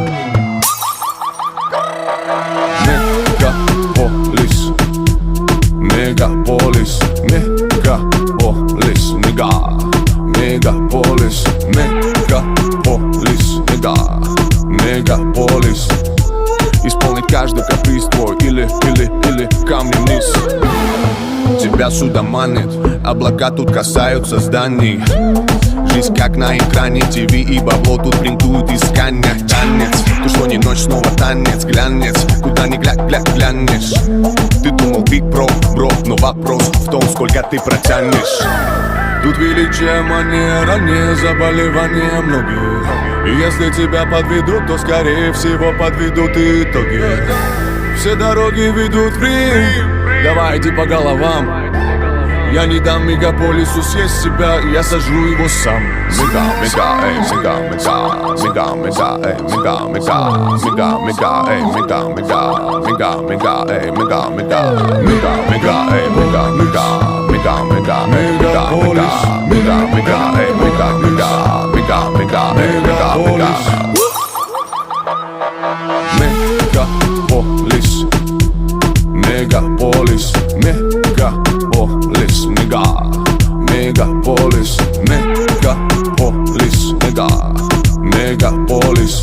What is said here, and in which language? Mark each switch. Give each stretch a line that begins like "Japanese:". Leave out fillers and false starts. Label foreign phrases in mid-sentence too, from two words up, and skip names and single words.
Russian: Megapolis, megapolis, megapolis, mega, megapolis, megapolis, mega, megapolis. Исполнить каждый каприз твой или камни вниз. Тебя сюда манит, облака тут касаются зданий. Жизнь как на экране, ТВ и бабло тут принтуют искания. Танец, то что не ночь, снова танец, глянец. Куда ни глянешь. Ты думал
English: big bro,
Russian: но вопрос в том, сколько ты протянешь. Тут величие манера, не заболевание многих. И если тебя подведут, то скорее всего подведут и итоги. Все дороги ведут в Рим. Давай иди по головам. Я не дам мегаполису съесть себя, я сожру его сам. Мега, мега, эй, мега, мега, мега, мега, эй, мега, мега, мега, мега, эй, мега, мега, мега, мега, эй, мега, мега, мега, мега, эй, мега, мега, мега, мега, эй, мега, мега, мега, мега, эй, мега, мега, мега, мега, эй, мега, мега. Мегаполис, мегаполис, мегаполис, мега, мегаполис, мегаполис, мега, мегаполис.